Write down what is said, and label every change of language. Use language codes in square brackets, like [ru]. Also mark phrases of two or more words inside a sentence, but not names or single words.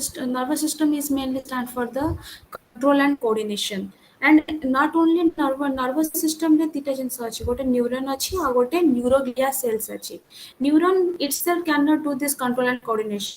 [en] nervous system is mainly stand for the control and coordination. And not only nervous system [or] ରେ ତୀଟା ଜିନସ ଅଛି ଗୋଟେ ନ୍ୟୁରନ ଅଛି ଆ ଗୋଟେ [en] neuroglia cells [or] ଅଛି. [en] Neuron itself cannot do this control and coordination.